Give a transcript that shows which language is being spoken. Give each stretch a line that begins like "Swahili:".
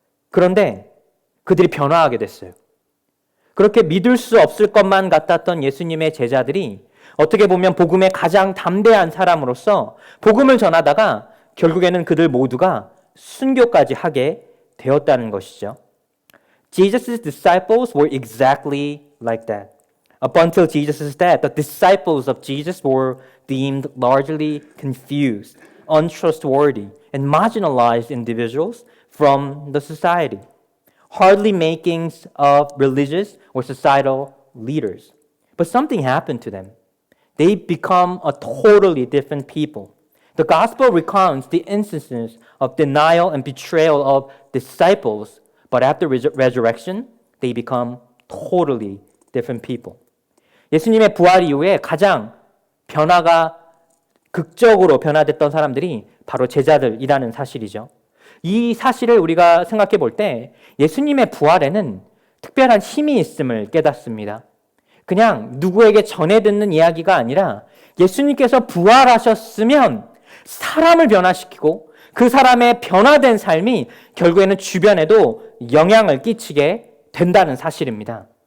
Korean: 그런데 그들이 변화하게 됐어요. 그렇게 믿을 수 없을 것만 같았던 예수님의 제자들이 어떻게 보면 복음의 가장 담대한 사람으로서 복음을 전하다가 결국에는 그들 모두가 순교까지 하게 되었다는 것이죠.
English: Jesus' disciples were exactly like that. Up until Jesus' death, the disciples of Jesus were deemed largely confused, untrustworthy, and marginalized individuals from the society, hardly makings of religious or societal leaders. But something happened to them. They become a totally different people. The gospel recounts the instances of denial and betrayal of disciples, but after resurrection, they become totally different people.
Korean: 예수님의 부활 이후에 가장 변화가 극적으로 변화됐던 사람들이 바로 제자들이라는 사실이죠. 이 사실을 우리가 생각해 볼 때 예수님의 부활에는 특별한 힘이 있음을 깨닫습니다. 그냥 누구에게 전해 듣는 이야기가 아니라 예수님께서 부활하셨으면 사람을 변화시키고 그 사람의 변화된 삶이 결국에는 주변에도 영향을 끼치게 된다는 사실입니다.